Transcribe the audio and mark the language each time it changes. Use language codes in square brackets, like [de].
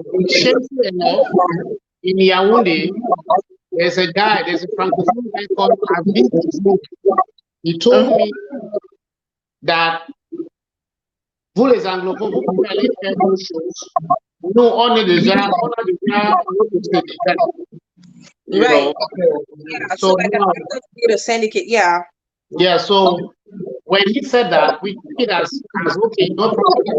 [en] Shameful enough, in Yaoundé, there's a Francophone guy called Agbor. He told me that [fr] vous les anglophones, vous pouvez aller faire vos choses. Nous, on a déjà notre syndicat. [en] Right. Yeah. So like a syndicate, yeah. Yeah, so when he said that, we took it as okay, no problem.